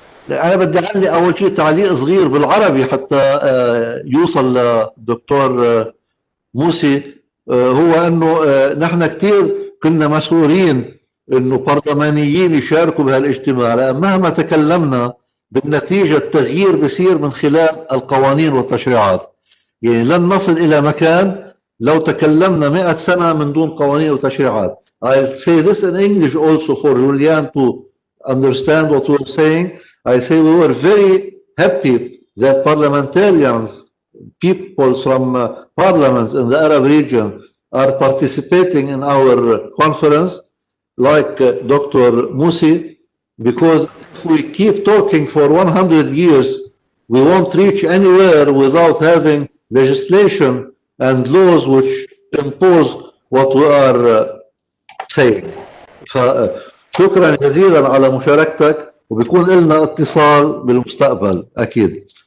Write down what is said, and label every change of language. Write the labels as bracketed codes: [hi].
[ar] أنا بدي أعلق أول شيء تعليق صغير بالعربي حتى يوصل للدكتور موسي، هو أنه نحن كثير كنا مسؤولين أنه برلمانيين يشاركوا بهالاجتماع، لأن مهما تكلمنا بالنتيجة التغيير بصير من خلال القوانين والتشريعات. يعني لن نصل إلى مكان لو تكلمنا 100 سنة من دون قوانين وتشريعات. [en] I'll say this in English also for Julian to understand what we're saying. I say we were very happy that parliamentarians, people from parliaments in the Arab region are participating in our conference, like Dr. Musi, because if we keep talking for 100 years, we won't reach anywhere without having legislation and laws which impose what we are saying. [ar] فشكرا جزيلا على مشاركتك، وبيكون لنا اتصال بالمستقبل أكيد.